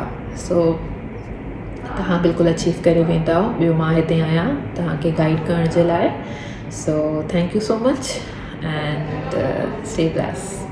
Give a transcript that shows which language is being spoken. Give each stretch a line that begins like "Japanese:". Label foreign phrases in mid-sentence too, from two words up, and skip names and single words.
Sindhi: सो तव्हां बिल्कुलु अचीव करे वेंदा। ॿियो मां हिते आहियां तव्हांखे गाइड करण जे लाइ।
English: so thank you so much and stay blessed.